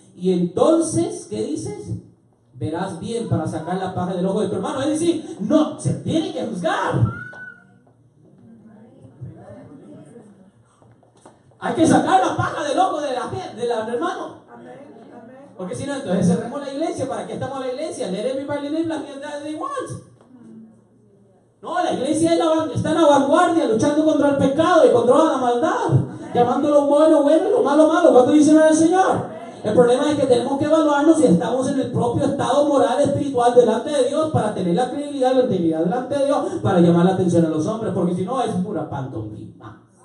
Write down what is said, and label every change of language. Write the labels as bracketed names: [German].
[Spanish] Y entonces, ¿qué dices? Verás bien para sacar la paja del ojo de tu hermano. Es decir, no, se tiene que juzgar. Hay que sacar la paja del ojo del hermano. Porque si no, entonces cerremos la iglesia. ¿Para qué estamos en la iglesia? [English] Let everybody live like they want. [Spanish] No, la iglesia está en la vanguardia, luchando contra el pecado y contra la maldad, llamando lo bueno bueno y lo malo malo. ¿Cuánto dicen el Señor? El problema es que tenemos que evaluarnos si estamos en el propio estado moral espiritual delante de Dios para tener la credibilidad y la integridad delante de Dios para llamar la atención a los hombres, porque si no es pura pantomima.